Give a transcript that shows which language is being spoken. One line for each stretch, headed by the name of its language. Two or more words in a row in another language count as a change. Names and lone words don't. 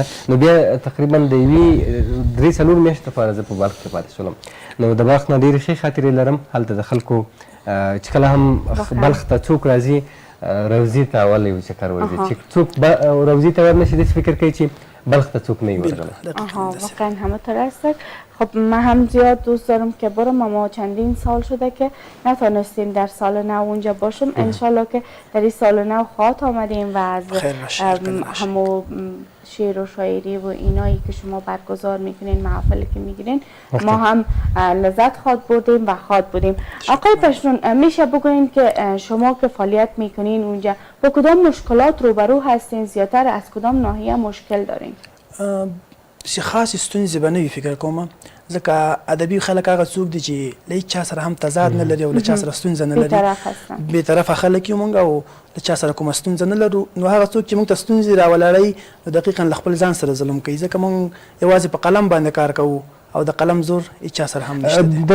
Pashto: نو بیا تقریبا د یوې 3-4 میاشتې لپاره زه په بلخ کې پاتې شولم. نو د بلخ نه ډېرې ښې خاطرې لرم. هلته د خلکو چې کله هم بلخ ته څوک راځي روضې ته اول یو چکر ورځي چې څوک روضې ته ورنشي داسې فکر کوي چې بلخ ته څوک نه وي ورغلی.
Persian: واقعا همینطور است. خب من هم زیاد دوست دارم که برم اما چندین سال شده که نتونستیم در سال نو اونجا باشیم. انشالله که در این سال نو خواهد آمدیم و از همو شعر و شاعری و اینایی که شما برگزار میکنین، محافلی که میگیرین، ما هم لذت خواد بردیم و خواد بودیم. آقای پشتون، میشه بگوین که شما که فعالیت میکنین اونجا با کدام مشکلات روبرو هستین؟ زیاتر از کدام ناحیه مشکل دارین؟
Pashto: خاص ستونزې به نه وي فکر کوم، ځکه ادبي خلک هغه څوک دي چې له هیڅ چا سره هم تضاد نه لري او له چا سره ستونزه نه لري. بېطرفه خلک یو موږ او له چا سره کومه ستونزه نه لرو. نو هغه څوک چې موږ ته ستونزې راولاړوي نو دقیقا له خپل ځان سره ظلم کوي، ځکه موږ یوازې په قلم باندې کار کوو او د قلم زور هیڅ چا سره هم نشته دی.